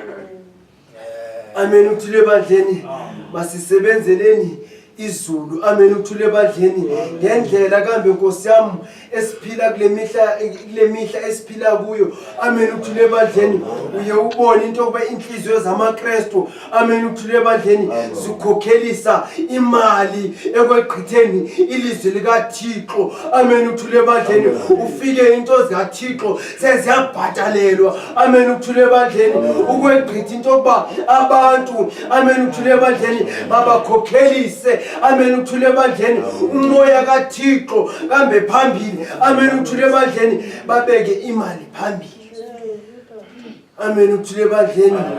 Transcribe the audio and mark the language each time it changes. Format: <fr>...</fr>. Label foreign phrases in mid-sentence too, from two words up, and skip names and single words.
<xh>amen ukuthule ebandleni masisebenzeleni izulu amen ukuthule ebandleni ngendlela kambe Nkosi yami esiphila kule mihla esiphila kuyo amen ukuthule ebandleni uye ubone into yokuba inhliziyo zamaKristu amen ukuthule ebandleni zikhokhelisa imali ekweqhitheni ilizwi likaThixo amen ukuthule ebandleni ufike into zikaThixo seziyabhatalelwa amen ukuthule ebandleni ukweqhitha into yokuba abantu amen ukuthule ebandleni babakhokhelise amen ukuthule ebandleni umoya kaThixo kambe phambili amen ukuthule ebandleni babeke imali phambili amen ukuthule ebandleni</xh>